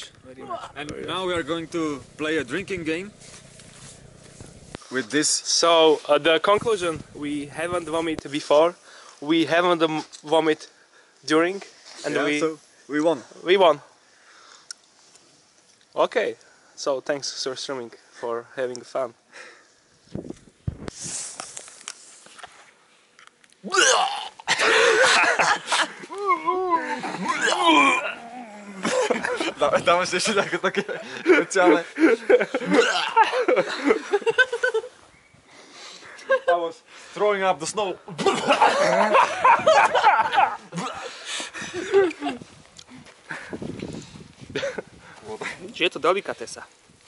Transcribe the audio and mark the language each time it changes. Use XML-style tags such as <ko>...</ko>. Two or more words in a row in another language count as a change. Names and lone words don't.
<en>And now we are going to play a drinking game with this. So the conclusion: we haven't vomited before, we haven't vomit during, and So we won. we won. Okay. So thanks, surströmming, for having fun.</en> <sk>Dáme si ešte také špeciálne.</sk> <en>I was throwing up the snow.</en> <sk>Je to delikatesa.</sk>